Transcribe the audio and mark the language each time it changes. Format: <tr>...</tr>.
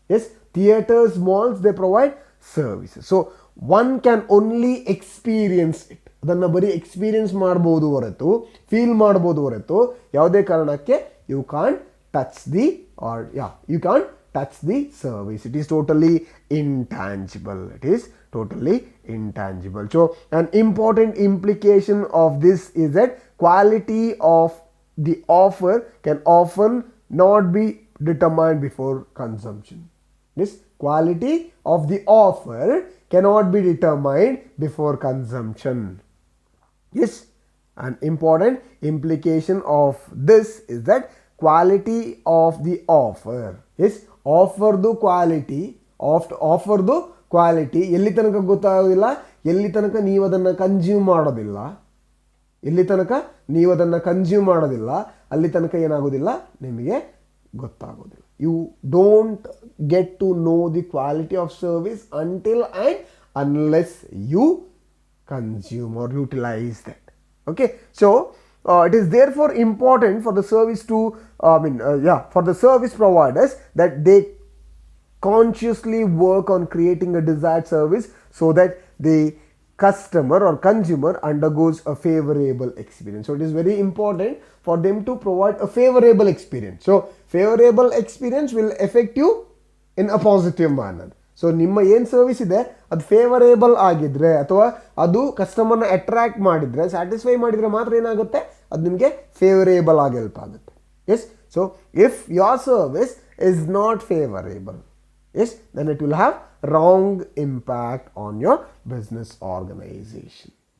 <en>Yes, theatres, malls they provide services. So one can only experience it.</en> <kn>ಅದನ್ನು ಬರೀ experience ಮಾಡ್ಬೋದು ಹೊರತು, feel ಮಾಡ್ಬೋದು ಹೊರತು, ಯಾವುದೇ ಕಾರಣಕ್ಕೆ</kn> <en>You can't touch the you can't touch the service. It is totally intangible. It is totally intangible. So an important implication of this is that quality of the offer can often not be determined before consumption. This quality of the offer cannot be determined before consumption. Yes, an important implication of this is that quality of the offer is</en> <kn>offerದು quality ಆಫರ್ದು quality ಎಲ್ಲಿ ತನಕ ಗೊತ್ತಾಗೋದಿಲ್ಲ, ಎಲ್ಲಿ ತನಕ ನೀವು ಅದನ್ನು consume ಮಾಡೋದಿಲ್ಲ, ಎಲ್ಲಿ ತನಕ ನೀವು ಅದನ್ನು ಕನ್ಸ್ಯೂಮ್ ಮಾಡೋದಿಲ್ಲ ಅಲ್ಲಿ ತನಕ ಏನಾಗೋದಿಲ್ಲ, ನಿಮಗೆ ಗೊತ್ತಾಗೋದಿಲ್ಲ.</kn> <en>You don't get to know the quality of service until and unless you consume or utilise that. Okay, so it is therefore important for the service to for the service providers that they consciously work on creating a desired service so that the customer or consumer undergoes a favorable experience. So it is very important for them to provide a favorable experience. So favorable experience will affect you in a positive manner.</en> <kn>So ನಿಮ್ಮ ಏನು service ಇದೆ ಅದು favourable ಆಗಿದ್ರೆ ಅಥವಾ ಅದು ಕಸ್ಟಮರ್ನ attract ಮಾಡಿದರೆ, satisfy ಮಾಡಿದರೆ ಮಾತ್ರ ಏನಾಗುತ್ತೆ, ಅದು ನಿಮಗೆ ಫೇವರೇಬಲ್ ಆಗಿ ಹೆಲ್ಪ್ ಆಗುತ್ತೆ.</kn> <en>Yes, so if your service is not favourable, yes, then it will have wrong impact on your business organisation.</en>